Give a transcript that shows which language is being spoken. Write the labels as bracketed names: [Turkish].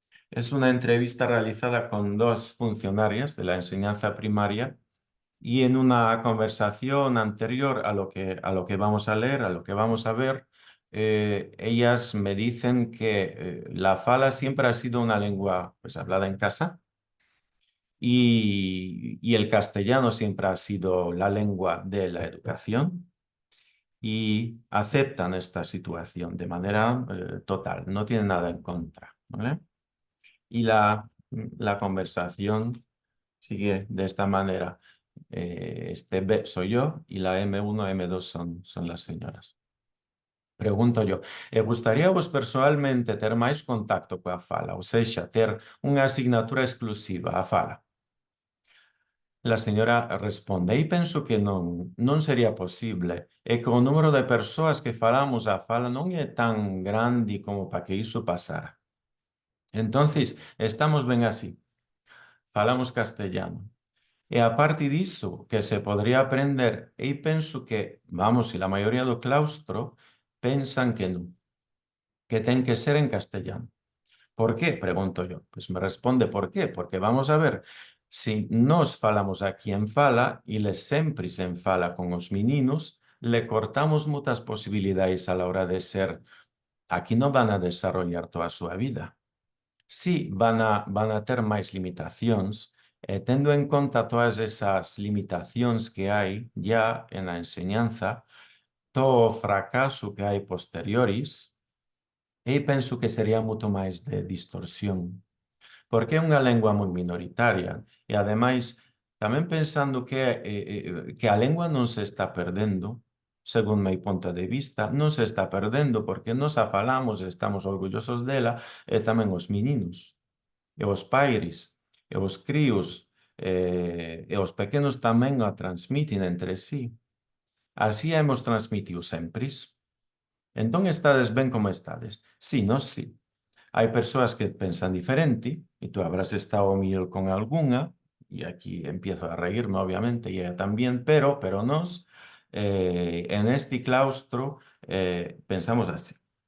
[Spanish] Es una entrevista realizada con dos funcionarias de la enseñanza primaria y en una conversación anterior a lo que vamos a leer, a lo que vamos a ver, ellas me dicen que la fala siempre ha sido una lengua pues, hablada en casa y el castellano siempre ha sido la lengua de la educación y aceptan esta situación de manera total, no tienen nada en contra, ¿vale? Y la conversación sigue de esta manera. Este B soy yo y la M1, M2 son las señoras. Pregunto yo, [Galician] gustaría vos personalmente ter máis contacto coa fala, ou seja, ter unha asignatura exclusiva a fala? [Spanish] La señora responde, [Galician] e penso que non sería posible, e que o número de persoas que falamos a fala non é tan grande como para que iso pasara. Entonces, estamos ben así, falamos castellano. E a parte diso, que se podría aprender, e penso que, vamos, e la maioría do claustro pensan que non, que ten que ser en castellano. [Spanish] ¿Por qué? Pregunto yo. Pues me responde, ¿por qué? Porque vamos a ver, si nos falamos aquí en fala y les sempris en fala con os meninos, le cortamos muchas posibilidades a la hora de ser. Aquí no van a desarrollar toda su vida. [Galician] Sí, van a ter máis limitacións, tendo en conta todas esas limitacións que hai ya en la enseñanza, todo o fracaso que hai posteriores, e penso que sería moito máis de distorsión, porque é unha lengua moi minoritaria, e ademais, tamén pensando que a lengua non se está perdendo, según meu punto de vista, non se está perdendo porque nos a falamos e estamos orgullosos dela, e tamén os meninos e os pais, e os críos, e os pequenos tamén a transmiten entre sí. Así a hemos transmitido sempre. Entón estades ben como estades. Sí, nós sí. Hai persoas que pensan diferente, e tú habrás estado mellor con algunha, e [Spanish] aquí empiezo a reírme, obviamente, [Galician] e ella tamén, pero nós, en este claustro, pensamos así.